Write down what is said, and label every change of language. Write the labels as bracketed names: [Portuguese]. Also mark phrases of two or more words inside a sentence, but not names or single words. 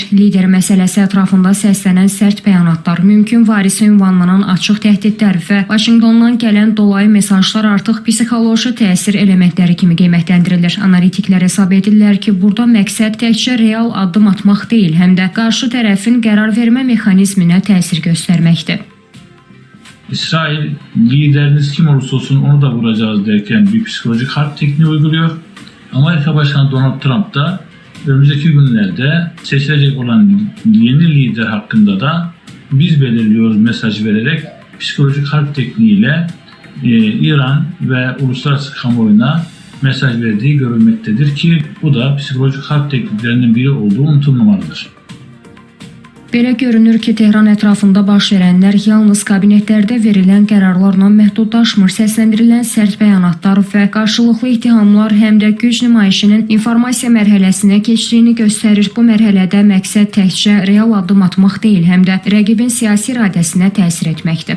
[Azerbaijani] Lider məsələsi ətrafında səslənən sərt bəyanatlar, mümkün varisi ünvanlanan açıq təhdidlər və Vaşinqtondan gələn dolayı mesajlar artıq psixoloji təsir elementləri kimi qiymətləndirilir. Analitiklər hesab edirlər ki, burada məqsəd təkcə real addım atmaq deyil, həm də qarşı tərəfin qərar vermə mexanizminə təsir göstərməkdir. [Turkish] İsrail lideriniz kim olursa olsun onu da vuracağız derken bir psikolojik harp tekniği uyguluyor. Amerika Başkanı Donald Trump da önümüzdeki günlerde seçilecek olan yeni lider hakkında da biz belirliyoruz mesaj vererek psikolojik harp tekniğiyle İran ve uluslararası kamuoyuna mesaj verdiği görülmektedir ki bu da psikolojik harp tekniklerinden biri olduğu unutulmamalıdır. [Azerbaijani] Belə görünür ki, Tehran ətrafında baş verənlər yalnız kabinetlərdə verilən qərarlarla məhdudlaşmır. Səsləndirilən sərt bəyanatlar və qarşılıqlı ittihamlar həm də güc nümayişinin informasiya mərhələsinə keçdiyini göstərir. Bu mərhələdə məqsəd təkcə real addım atmaq deyil, həm də rəqibin siyasi iradəsinə təsir etməkdir.